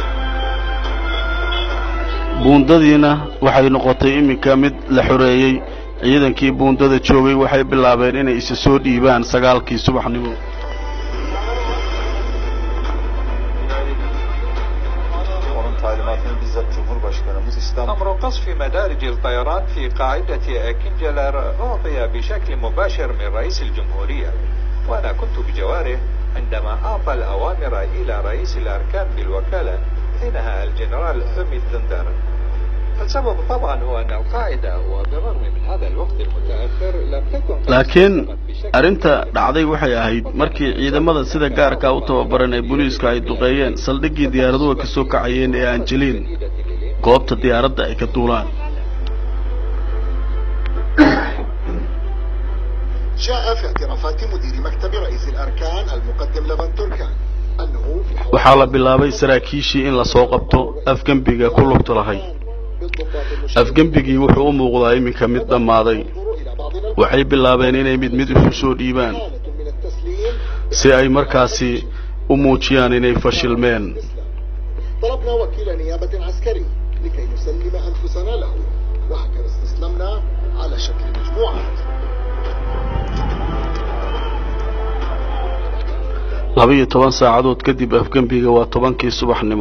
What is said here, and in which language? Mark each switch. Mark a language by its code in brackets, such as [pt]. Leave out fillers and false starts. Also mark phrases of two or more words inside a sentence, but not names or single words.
[so] buundadiina waxay noqotay iminka mid la xoreeyay ciidankii buundada joogay waxay bilaabeen inay isa soo dhiibaan 9kii subaxnimo. [ar] أمر قصف مدارج الطيران في قاعدة كنجلر أعطي بشكل مباشر من رئيس الجمهورية، وأنا كنت بجواره عندما أعطى الأوامر إلى رئيس الأركان بالوكالة حينها الجنرال حميد دندر. السبب طبعا هو أن القاعدة وبالرغم من هذا الوقت المتأخر لم تكن [so] laakiin arinta dhacday waxay ahayd markii ciidamada sida gaarka u tababaran ee booliiska ay duqeeyeen saldhiggii diyaaraduhu ka soo kacayeen ee Angeline goobta diyaaradda ay ka duulaan. [ar] جاء في اعترافات مدير مكتب رئيس الأركان المقدم لفان تركان أنه [so] waxaa la bilaabay saraakiishii in la soo qabto afgambiga ku lugta lahay. afgambigii wuxuu u muuqdaa iminka mid dhammaaday. waxay bilaabeen inay mid isu soo dhiibaan si ay markaasi u muujiyaan inay fashilmeen. [ar] طلبنا وكيل نيابة عسكري لكي نسلم أنفسنا له، وهكذا استسلمنا على شكل مجموعات. [so] 12 saacadood kadib afgambiga waa 10kii subaxnimo.